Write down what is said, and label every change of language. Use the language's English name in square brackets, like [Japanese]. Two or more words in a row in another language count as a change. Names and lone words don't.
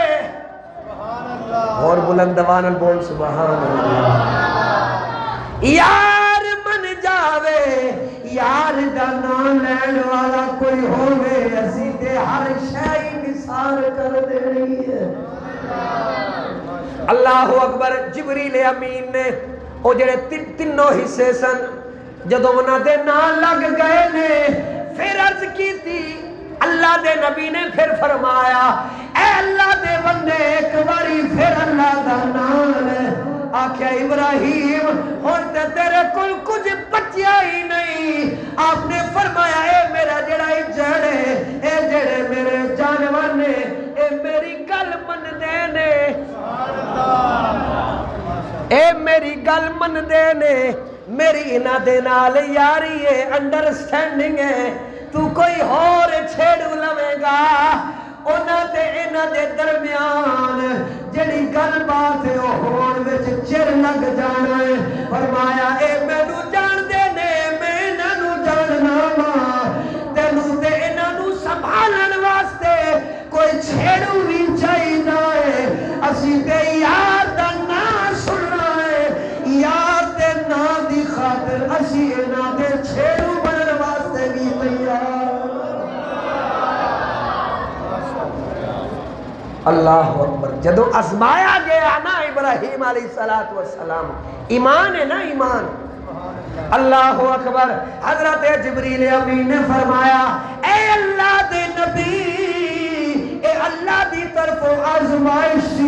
[Punjabi] اور بلندوان بول سبحان اللہ. یار من جاوے، یار دا نام لین والا کوئی ہووے اسی تے ہر شے نثار کر دینی ہے. [Arabic] اللہ اکبر. [Punjabi] جبریل امین نے او جڑے تینوں حصے سن جدوں انہاں دے نام لگ گئے نے پھر عرض کی تھی. اللہ دے نبی نے پھر فرمایا اے اللہ دے بندے ایک باری پھر اللہ دا نام لے. آکھیا ابراہیم ہن تے تیرے کول کچھ بچیا ہی نہیں. آپ نے فرمایا اے میرا جڑا جڑے اے جڑے میرے جانور نے اے میری گل من دے نے، اے میری گل من دے نے میری انہاں دے نال یاری ہے انڈرسٹینڈنگ ہے تو کوئی اور چھیڑ لوے گا انہاں تے انہاں دے درمیان جڑی گل بات ہے او ہون وچ چر لگ جانا ہے فرمایا اے مینوں جان دے نے میں انہاں نوں جاننا وا تینوں تے انہاں نوں سنبھالن واسطے کوئی چھیڑو بھی چاہیدا ہے اسی تے یار دا نام سننا ہے یار تے نام دی خاطر اسی انہاں دے چھیڑو بنن واسطے بھی تیار [Arabic] اللہ اکبر [Punjabi] جدو آزمایا گیا نا ابراہیم علیہ السلام ایمان ہے نا ایمان [Arabic] اللہ اکبر [Punjabi] حضرت جبریل امین نے فرمایا اے اللہ دے نبی اے اللہ دی طرف آزمائش سی